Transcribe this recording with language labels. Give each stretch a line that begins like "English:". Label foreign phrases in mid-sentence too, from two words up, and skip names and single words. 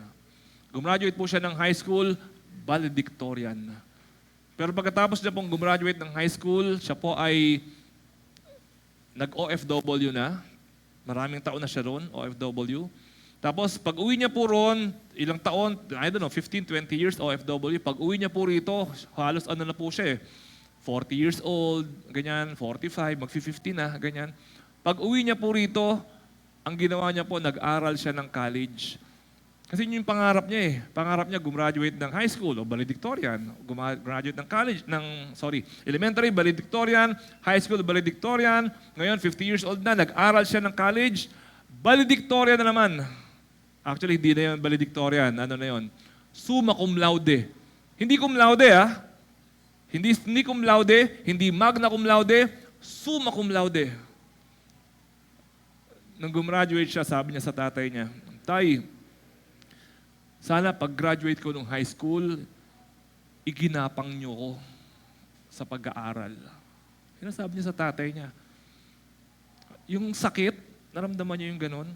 Filipino: Gumraduate po siya ng
English: high school,
Filipino: valedictorian. Pero pagkatapos niya pong gumraduate ng
English: high school,
Filipino: siya po ay nag-OFW na. Maraming taon na siya ron, OFW. Tapos pag uwi niya po ron, ilang taon,
English: I don't know,
Filipino: 15, 20 years OFW, pag uwi niya po rito, halos ano na po siya eh, 40
English: years old,
Filipino: ganyan, 45, mag-50 na, ganyan. Pag uwi niya po rito, ang ginawa niya po, nag-aral siya ng college. Kasi yun yung pangarap niya eh. Pangarap niya, gumraduate ng
English: high school
Filipino: o valedictorian. Gumraduate ng college, elementary, valedictorian,
English: high school,
Filipino: valedictorian. Ngayon, 50
English: years old
Filipino: na, nag-aral siya ng college, valedictorian na naman. Actually, hindi na yun valedictorian. Ano na yun?
Latin: Summa cum laude. Hindi cum laude, ha?
Filipino: Hindi
Latin: cum laude,
Filipino: hindi
Latin: magna cum laude, summa cum laude.
Filipino: Nung gumraduate siya, sabi niya sa tatay niya, Tay, sana pag-graduate ko nung
English: high school,
Filipino: iginapang niyo ko sa pag-aaral. Yun ang sabi niya sa tatay niya. Yung sakit, naramdaman niya yung ganun.